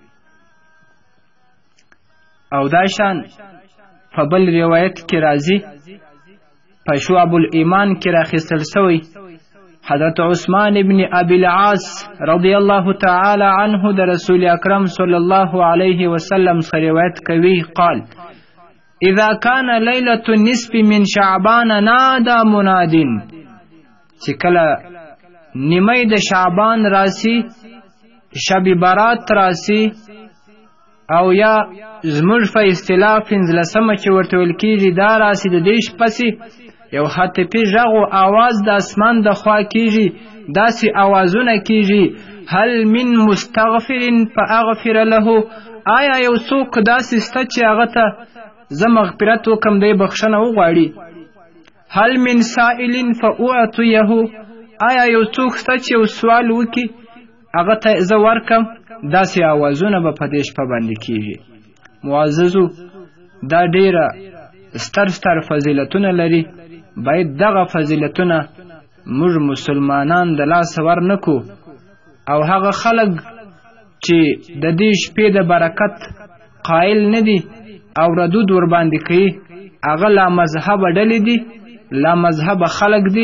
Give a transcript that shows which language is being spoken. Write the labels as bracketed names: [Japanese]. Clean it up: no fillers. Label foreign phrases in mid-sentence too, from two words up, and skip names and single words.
[Pashto] او دا شان په بل روایت کې راځي په شعب الایمان کې راخیستل سوی. حضرت عثمان ابن ابي العاص [Arabic] رضی الله تعالی عنه [Pashto] د رسول اکرم [Arabic] صلی الله علیه وسلم [Pashto] څخه روایت کوي قال: [Arabic] اذا كان ليله النصف من شعبان نادى مناد. [Pashto] چې کله نیمه د شعبان راسی، شب برات راسی، او یا زموږ په اصطلاح 15مه چې ورته ویل کېږي دا راسی. د دې شپسې یو هاتفي غږ او آواز د اسمان د خوا کېږي، داسې آوازونه کېږي: [Arabic] هل من مستغفر فاغفر له، [Pashto] آیا یو څوک داسې شته چې هغه ته زه مغفرت وکم دی بخښنه وغواړي؟ [Arabic] هل من سائل فاعطيه، [Pashto] آیا یو څوک شته چې یو سوال وکړي هغه ته زه ورکم؟ داسې آوازونه به په دې شپه باندې کېږي. معززو، دا ډیره ستر فضیلتونه لري. باید دغه فضیلتونه موږ مسلمانان د لاسه ورنکو، او هغه خلک چې د دې شپې د برکت قائل نه دي او ردود ورباندې کوي، هغه لا مذهبه ډلې دي، لا مذهبه خلک دي.